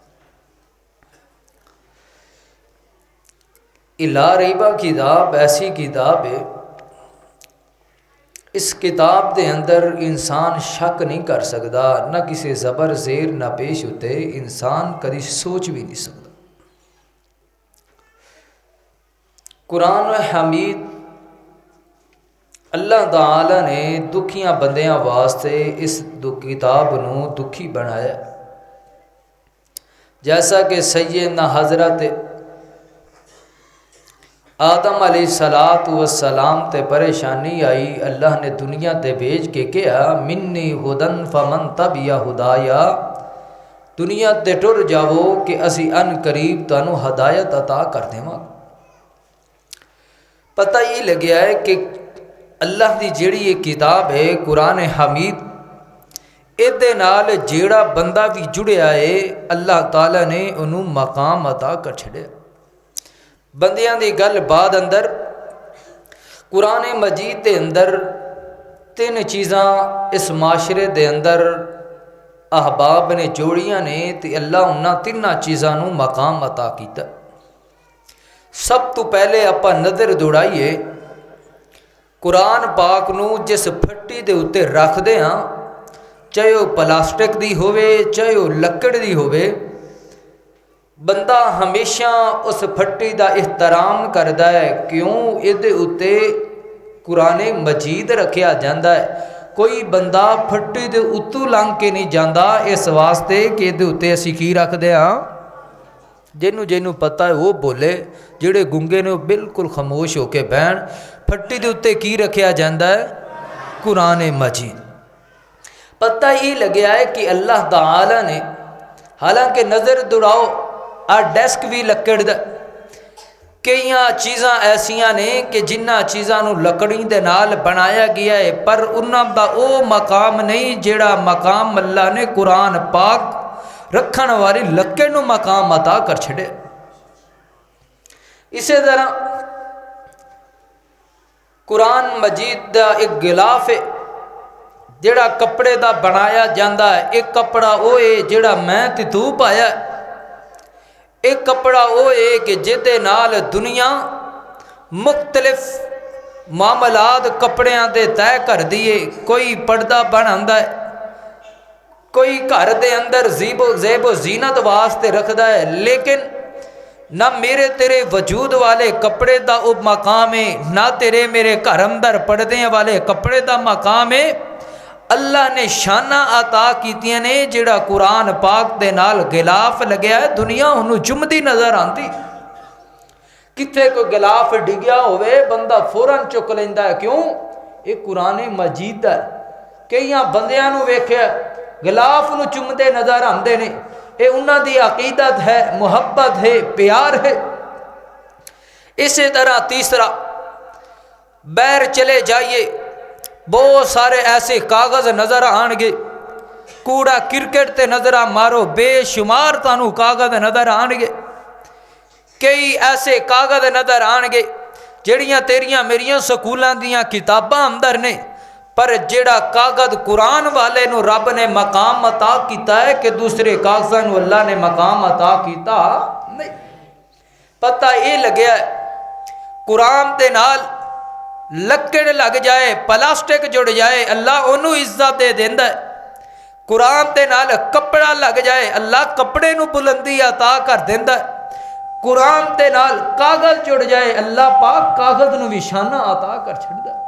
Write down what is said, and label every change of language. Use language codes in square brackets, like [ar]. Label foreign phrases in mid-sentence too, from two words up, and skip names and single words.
[ar] لا ریبہ [pa] کتاب ایسی کتاب ہے، اس کتاب دے اندر انسان شک نہیں کر سکتا، نہ کسی زبر زیر نہ پیش ہوتے، انسان کدی سوچ بھی نہیں سکتا۔ قرآن حمید اللہ تعالی نے دکھیاں بندیاں واسطے اس کتاب نو دکھی بنایا، جیسا کہ سیدنا حضرت آدم علیہ السلام تے پریشانی آئی، اللہ نے دنیا تے بھیج کے کہا [ar] منی ہدن فمن تبع ہدایا، [pa] دنیا تے ٹر جاؤ کہ اسی ان قریب تانوں ہدایت عطا کر دیواں۔ پتہ یہ لگیا ہے کہ اللہ دی جیڑی یہ کتاب ہے قرآن حمید، ایدے نال جیڑا بندہ بھی جڑیا ہے اللہ تعالیٰ نے انہوں مقام عطا کر چھڑے۔ بندیاں دی گل بعد اندر قرآن مجید دے اندر تین چیزاں اس معاشرے دے اندر احباب نے جوڑیاں نے تے اللہ انہاں تیناں چیزاں نو مقام عطا کیتا۔ سب تو پہلے اپا نظر دوڑائیے قرآن پاک نو جس پھٹی دے اتے رکھ دے ہاں، چاہے وہ پلاسٹک دی ہوئے چاہے وہ لکڑ دی ہوئے، بندہ ہمیشہ اس پھٹی دا احترام کردا ہے، کیوں ادھے اتے قرآن مجید رکھیا جاندہ ہے۔ کوئی بندہ پھٹی دے اتو لنگ کے نہیں جاندہ اس واسطے کہ ادھے اتے اسی کی رکھ دے ہاں، جنوں پتہ ہے وہ بولے، جڑے گنگے نے وہ بالکل خاموش ہو کے بہن۔ پھٹی دے اتے کی رکھیا جاندہ ہے؟ قرآن مجید۔ پتہ یہ لگیا ہے کہ اللہ تعالی نے، حالانکہ نظر دوڑاؤ ڈیسک بھی لکڑ دا، کئیاں چیزاں ایسیاں نے کہ جنہ چیزاں نو لکڑی دے نال بنایا گیا ہے، پر انہاں دا او مقام نہیں جیڑا مقام اللہ نے قرآن پاک رکھن والی لکڑ نو مقام عطا کر چھڑے۔ اسی طرح قرآن مجید دا ایک غلاف ہے جیڑا کپڑے دا بنایا جاندہ ہے، ایک کپڑا او ہے جیڑا میں تے تو پایا ہے، ایک کپڑا او ہے کہ جدے نال دنیا مختلف معاملات کپڑیاں دے طے کر دیے، کوئی پردہ بناندہ ہے، کوئی گھر دے اندر زیب و زینت واسطے رکھدا ہے، لیکن نہ میرے تیرے وجود والے کپڑے دا او مقام ہے، نہ تیرے میرے گھر اندر پردے والے کپڑے دا مقام ہے۔ اللہ نے شانہ عطا کیتیاں نے جڑا قرآن پاک دے نال غلاف لگیا ہے، دنیا انہوں جمدی نظر آندی، کتھے کوئی غلاف ڈگیا ہوئے بندہ فوراں چک لیندہ ہے، کیوں؟ یہ قرآن مجید ہے۔ کئیاں بندیاں نو ویکھیا غلاف نو چمدے نظر آندے نے، اے انہاں دی عقیدت ہے، محبت ہے، پیار ہے۔ اسی طرح تیسرا، بیر چلے جائیے بہت سارے ایسے کاغذ نظر آنگے، کوڑا کرکٹ تے نظر مارو بے شمار تانوں کاغذ نظر آنگے، کئی ایسے کاغذ نظر آنگے جڑیاں تیریاں میریاں سکولاں دیاں کتاباں اندر نے، پر جڑا کاغذ قرآن والے نو رب نے مقام عطا کیتا ہے کہ دوسرے کاغذاں نو اللہ نے مقام عطا کیتا نہیں۔ پتہ یہ لگیا ہے قرآن دے نال لکڑ لگ جائے پلاسٹک جڑ جائے اللہ انہوں عزت دے دیندا ہے، قرآن دے نال کپڑا لگ جائے اللہ کپڑے نو بلندی عطا کر دیندا ہے، قرآن دے نال کاغذ جڑ جائے اللہ پاک کاغذ نو بھی شانہ عطا کر چھڑدا ہے۔